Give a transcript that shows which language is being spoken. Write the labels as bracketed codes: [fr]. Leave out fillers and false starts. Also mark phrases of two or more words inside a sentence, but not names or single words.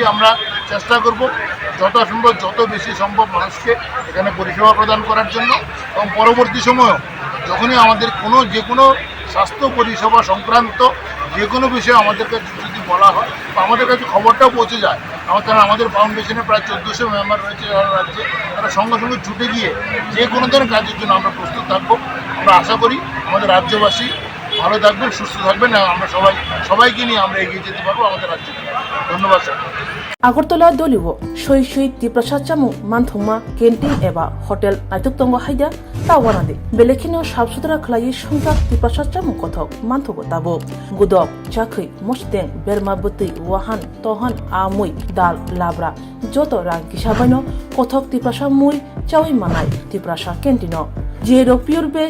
[bn] আমরা চেষ্টা করব যথাসম্ভব যত বেশি সম্ভব মানুষকে এখানে পরিষেবা প্রদান করার জন্য, এবং পরবর্তী সময়েও যখনই আমাদের যে কোনো স্বাস্থ্য পরিষেবা সংক্রান্ত যে কোনো বিষয়ে আমাদের কাছে যদি বলা হয় বা আমাদের কাছে খবরটাও পৌঁছে যায়, কারণ আমাদের ফাউন্ডেশনে প্রায় 1400 মেম্বার রয়েছে সারা রাজ্যে, তারা সঙ্গে সঙ্গে ছুটে গিয়ে যে কোনো ধরনের কাজের জন্য আমরা প্রস্তুত থাকবো। আমরা আশা করি আমাদের রাজ্যবাসী ভালো থাকবেন, সুস্থ থাকবেন, আমরা সবাইকে নিয়ে আমরা এগিয়ে যেতে পারবো আমাদের রাজ্যে। ধন্যবাদ স্যার। [trp] আগরতলা দলিও সই সই ত্রিপ্রসাদ চামু मानथंमा कैंटीन एबा हटेल नायथुक तंगो हाइदा तावानादे बेलेखिनो [hi] साफ सुथरा [trp] खलायै संजा त्रिप्रसाद चामु कथक मानथगो ताबो गुदक चाखै मस्तें बेरमा बतै वाहान तहान आमुई दाल लाब्रा जत रां किसाबानो कथक त्रिप्रसाद मुई चावै मानाय त्रिप्रसाद कैंटीनो जेरो [en] pure veg